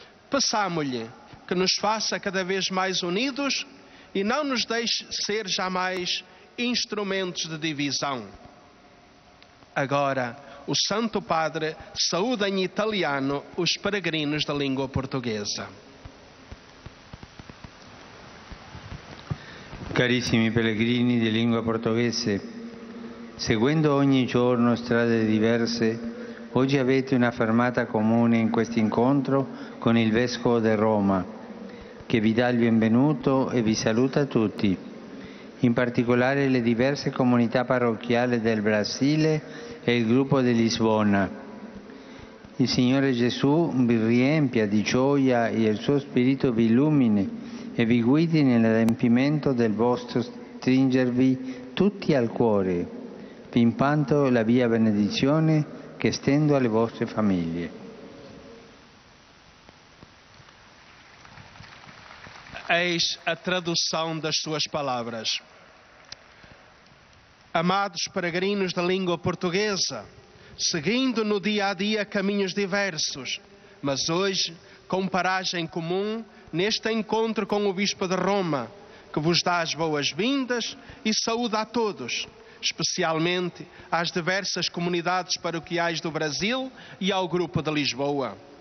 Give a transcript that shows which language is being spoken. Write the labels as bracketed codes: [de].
[pt] Peçamo-lhe que nos faça cada vez mais unidos e não nos deixe ser jamais instrumentos de divisão. Agora, o Santo Padre saúda em italiano os peregrinos da língua portuguesa. [it] Carissimi pellegrini di lingua portoghese, seguendo ogni giorno strade diverse, oggi avete una fermata comune in questo incontro con il Vescovo di Roma, che vi dà il benvenuto e vi saluta tutti, in particolare le diverse comunità parrocchiali del Brasile e il gruppo di Lisbona. Il Signore Gesù vi riempia di gioia e il suo Spirito vi illumini e vi guidi nell'adempimento del vostro stringervi tutti al cuore. Vi impanto la mia benedizione che estendo alle vostre famiglie. [pt] Eis a tradução das suas palavras. Amados peregrinos da língua portuguesa, seguindo no dia a dia caminhos diversos, mas hoje com paragem comum neste encontro com o Bispo de Roma, que vos dá as boas-vindas e saúda a todos, especialmente às diversas comunidades paroquiais do Brasil e ao Grupo de Lisboa.